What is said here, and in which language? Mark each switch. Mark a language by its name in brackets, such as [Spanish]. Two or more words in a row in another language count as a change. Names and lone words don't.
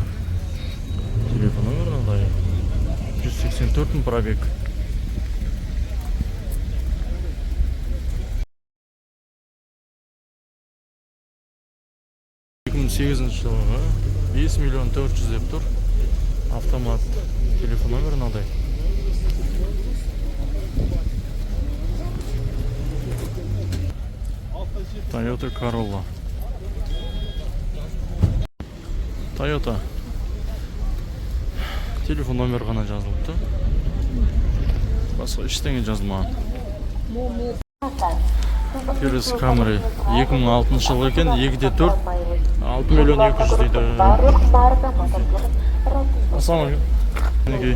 [Kazakh] Телефон номері 184 пробег. жылғы 5 миллион 400 деп тұр. Автомат. Телефон номері мынадай. Toyota Corolla. Toyota. Телефон номері ғана жазылыпты. Басқа ештеңе жазылмаған. Келесі Camry 2006 жылғы екен, 2,4 6 миллион 200 дейді. Ассалаумағалейкум.